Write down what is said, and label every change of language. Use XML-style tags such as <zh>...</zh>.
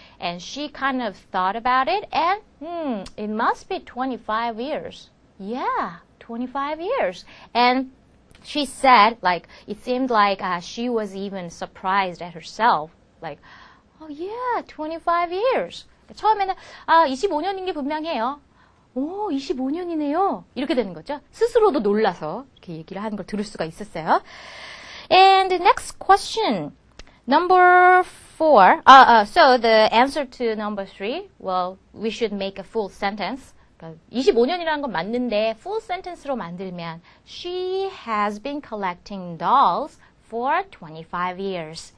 <en>And she kind of thought about it, and, it must be 25 years. Yeah, 25 years. And she said, like, it seemed like she was even surprised at herself, like, oh yeah, 25 years.</en> <ko>처음에는 25년인 게 분명해요. 오, 25년이네요. 이렇게 되는 거죠. 스스로도 놀라서 이렇게 얘기를 하는 걸 들을 수가 있었어요.</ko> <en>And the next question, number 4. So the answer to number 3, well, we should make a full sentence.</en> <ko>25년이라는 건 맞는데</ko> <en>full sentence로</en> <ko>만들면</ko> <en>she has been collecting dolls for 25 years.</en>